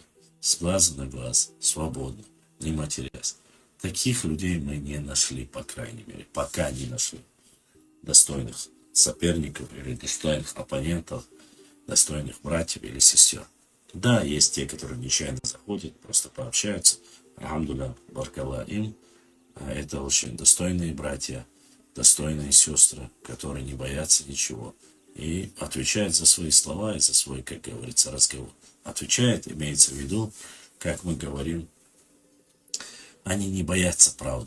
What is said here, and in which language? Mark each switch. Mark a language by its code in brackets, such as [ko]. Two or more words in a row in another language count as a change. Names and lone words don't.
[ru] С глазу на глаз, свободно, не матерясь. Таких людей мы не нашли, по крайней мере, пока не нашли. Достойных соперников или достойных оппонентов, достойных братьев или сестер. Да, есть те, которые нечаянно заходят, просто пообщаются. Алхамдулилlah, баркалла им. Это очень достойные братья, достойные сестры, которые не боятся ничего. И отвечают за свои слова и за свой, как говорится, разговор. Отвечает, имеется в виду, как мы говорим, они не боятся правды.